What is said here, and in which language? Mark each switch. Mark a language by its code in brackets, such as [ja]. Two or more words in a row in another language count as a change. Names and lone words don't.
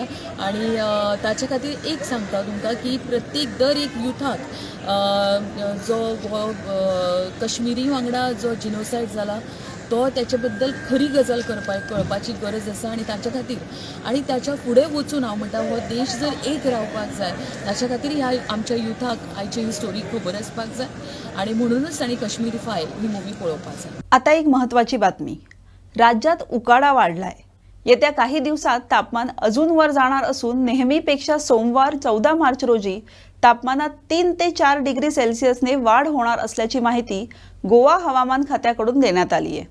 [kok] आनी ताचे खातीर एक सांगता तुमकां की प्रत्येक दर एक युथाक जो काश्मीरी वांगडा जो जिनोसायड जाला तो त्याचे बद्दल खरी गजाल कळपाची गरज आसा. आनी ताच्या खातीर आनी ताच्या फुडें वचून हांव म्हणटा हो देश जर एक रावपाक जाय ताच्या खातीर ह्या आमच्या युथाक आयची ही स्टोरी खबर आसपाक जाय आनी म्हणूनच तांणी काश्मीरी फायल ही मुवी पळोवपाक जाय. [mr] आता एक महत्त्वाची बातमी. राज्यात उकाडा वाढलाय. येत्या काही दिवसात तापमान अजून वर जाणार असून नेहमीपेक्षा सोमवार 14 मार्च रोजी तापमानात 3 ते 4 डिग्री सेल्सिअसने वाढ होणार असल्याची माहिती गोवा हवामान खात्याकडून देण्यात आली आहे.